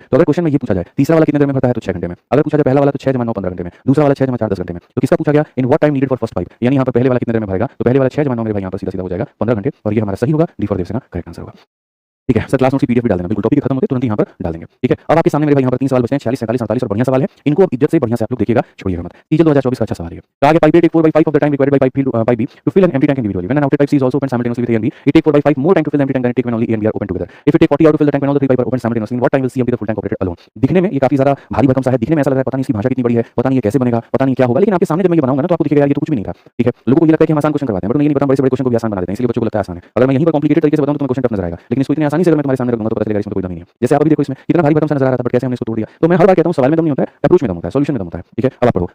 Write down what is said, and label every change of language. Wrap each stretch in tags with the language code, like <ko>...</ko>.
<hi>तो अगर क्वेश्चन में ये पूछा जाए तीसरा वाला कितने देर में भरता है तो 6 घंटे में। अगर पूछा जाए पहला वाला तो 6 जमा 9 15 घंटे में, दूसरा वाला 6 जमा 4 10 घंटे में। तो किसका पूछा गया?</hi> <en>in what time needed for first pipe,</en> <hi>यानी यहाँ पर पहले वाला कितने देर में भरेगा? तो पहले वाला 6 जमा 9 मेरे भाई यहाँ पर सीधा सीधा हो जाएगा 15 घंटे और ये हमारा सही होगा। D for Devasena correct answer होगा। ठीक है सर, क्लास नोट्स की पीडीएफ भी डाल देना, बिल्कुल टॉपिक खत्म होते तुरंत यहाँ पर डाल देंगे। ठीक है। अब आपके सामने मेरे भाई यहाँ पर 3 सवाल बचते हैं, 46 47 48 और बढ़िया सवाल है। इनको अब इज्जत से बढ़िया से आप लोग देखिएगा, छोड़िएगा मत। सीजन 2024 का अच्छा सवाल है। तो आगे</hi> <en>Pipe A take 4/5 of the time required by pipe B to fill an empty tank individually. When an outer pipe C is also opened simultaneously with A and B, it take 4/5 more time to fill the empty tank than it take when only A and B are open together. If it take 40 hours to fill the tank when all the 3 pipes are open simultaneously, in what time will C empty the full tank operated alone?</en> <hi>दिखने में ये काफी ज्यादा भारी भरकम सा है, दिखने में ऐसा लग रहा है पता नहीं इसकी भाषा कितनी बड़ी है, पता नहीं ये कैसे बनेगा, पता नहीं क्या होगा, लेकिन आपके सामने जब मैं ये बनाऊंगा ना तो आपको दिखेगा यार ये तो कुछ भी नहीं था। ठीक है। लोगों को ये लगता है कि हम आसान क्वेश्चन करवाते हैं, बट मैं ये नहीं बताऊं बड़े से बड़े क्वेश्चन को भी आसान बना देते हैं, इसलिए बच्चों को लगता है आसान है। अगर मैं यहीं पर कॉम्प्लिकेटेड तरीके से बताऊं तो तुम्हें क्वेश्चन टफ नजर आएगा, लेकिन इसको इतनी आसानी से अगर मैं तुम्हारे सामने रखूंगा तो पता चलेगा इसमें कोई दम नहीं है। जैसे आप अभी देखो इसमें कितना भारी भरकम सा नजर आ रहा था, बट कैसे हमने इसको तोड़ दिया। तो मैं हर बार कहता हूं सवाल में दम नहीं होता है, अप्रोच में दम होता है, सॉल्यूशन में दम होता है। ठीक है। अब आप पढ़ो।</hi>